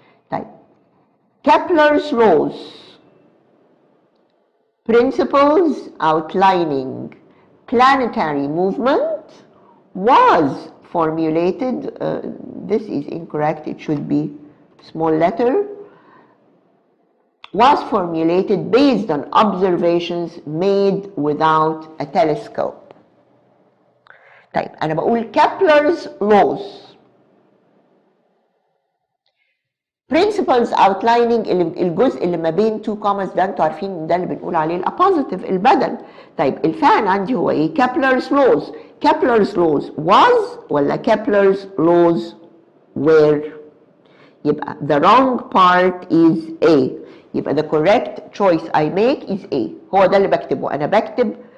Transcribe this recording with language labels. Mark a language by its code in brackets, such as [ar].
[ar] طيب [en] Kepler's laws principles outlining planetary movement was formulated this is incorrect, it should be small letter, was formulated based on observations made without a telescope. [ar] طيب أنا بقول [en] Kepler's laws principles outlining [ar] الجزء اللي ما بين [en] two commas [ar] ده انتوا عارفين ده اللي بنقول عليه الابوزيتيف البدل. طيب الفعل عندي هو ايه؟ [en] Kepler's laws. Kepler's laws was [ar] ولا [en] Kepler's laws were؟ [ar] يبقى [en] the wrong part is A. [ar] يبقى [en] the correct choice I make is A. [ar] هو ده اللي بكتبه. أنا بكتب